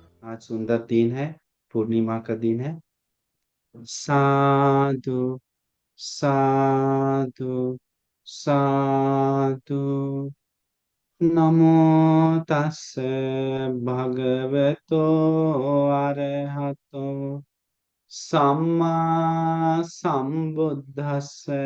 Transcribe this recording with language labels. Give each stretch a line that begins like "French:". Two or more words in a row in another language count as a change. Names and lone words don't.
Hindi: आज सुंदर दिन है, पूर्णिमा का दिन है।
Pali: साधु साधु साधु। नमो तस्से भगवतो अरहतो सम्मा सम्बुद्धस्से।